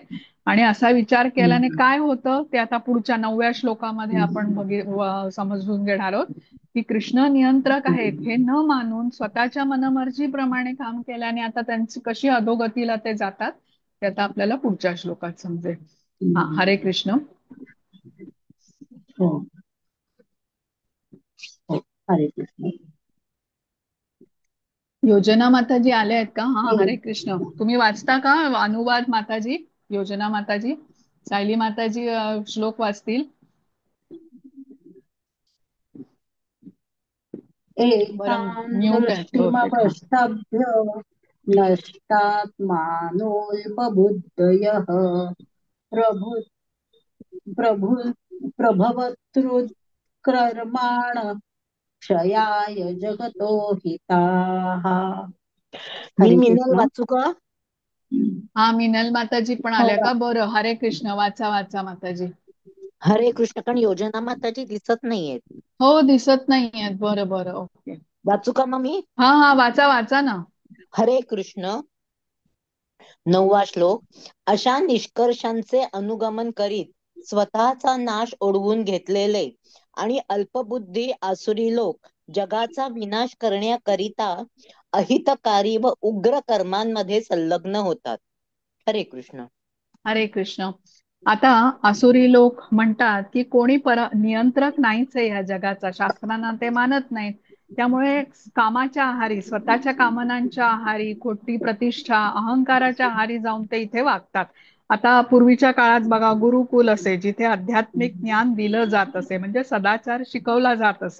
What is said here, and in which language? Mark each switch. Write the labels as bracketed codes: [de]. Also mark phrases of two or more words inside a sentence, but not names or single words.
[mr] आणि असा विचार केल्याने हम्म, काय होतं ते आता पुढच्या 9व्या श्लोकामध्ये आपण हम्म, समजून घेणार आहोत. की कृष्ण नियंत्रक आहेत हे हम्म, न मानून स्वतःच्या मनमर्जीप्रमाणे काम केल्याने आता त्यांची कशी अधोगतीला ते जातात, ते आता आपल्याला पुढच्या श्लोकात समजेल. हा, हरे हम्म. कृष्ण. हो, हो. हरे कृष्ण. योजना माताजी आल्या आहेत का? हा, हरे एक कृष्ण. तुम्ही वाचता का अनुवाद माताजी? योजना माताजी, सायली माताजी श्लोक वाचतील. बरं, एतां म्यूट आहेत बहुतेक. हा, [sa] दृष्टिमवष्टभ्य नष्टात्मानोऽल्पबुद्धयः प्रभु प्रभु प्रभवत्युत्क्रमाण क्षयाय जगतो हिताः. [mr] मी हरे मिनल कृष्ण. वाचू का? हा, मिनल माताजी पण हो आल्या वा. का? बरं, हरे कृष्ण. वाचा वाचा माताजी. हरे कृष्ण, पण योजना माताजी दिसत नाहीयेत. हो, दिसत नाहीयेत. बरं बरं, ओके. वाचू का मग मी? हा हा, वाचा वाचा ना. हरे कृष्ण. 9वा श्लोक. अशा निष्कर्षांचे अनुगमन करीत स्वतःचा नाश ओढवून घेतलेले आणि अल्पबुद्धी आसुरी लोक जगाचा विनाश करण्याकरिता अहितकारी व उग्र कर्मांमध्ये संलग्न होतात. हरे कृष्ण. हरे कृष्ण. आता आसुरी लोक म्हणतात की कोणी नियंत्रक नाहीच आहे या जगाचा, शास्त्रांना ते मानत नाहीत. त्यामुळे कामाच्या आहारी, स्वतःच्या कामनांच्या आहारी, खोटी प्रतिष्ठा, अहंकाराच्या आहारी जाऊन ते इथे वागतात. आता पूर्वीच्या काळात बघा, गुरुकुल असे, जिथे आध्यात्मिक ज्ञान दिलं जात असे, म्हणजे सदाचार शिकवला जात असे.